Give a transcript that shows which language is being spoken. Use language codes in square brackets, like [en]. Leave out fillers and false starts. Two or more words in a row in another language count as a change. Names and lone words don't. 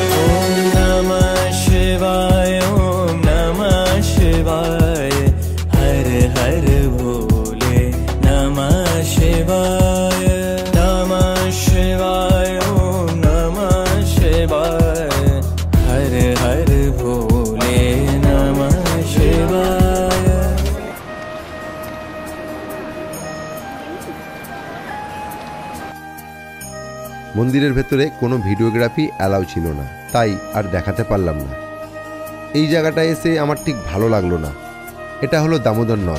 [sa] ओम नमः शिवाय, ओम नमः शिवाय, हर हर भोले नमः शिवाय। नमः शिवाय, ओम नमः शिवाय, हर हर भोले नमः शिवाय। [bn] মন্দিরের ভেতরে কোনো ভিডিওগ্রাফি অ্যালাউ ছিল না, তাই আর দেখাতে পারলাম না। এই জায়গাটায় এসে আমার ঠিক ভালো লাগলো না। এটা হলো দামোদর নদ।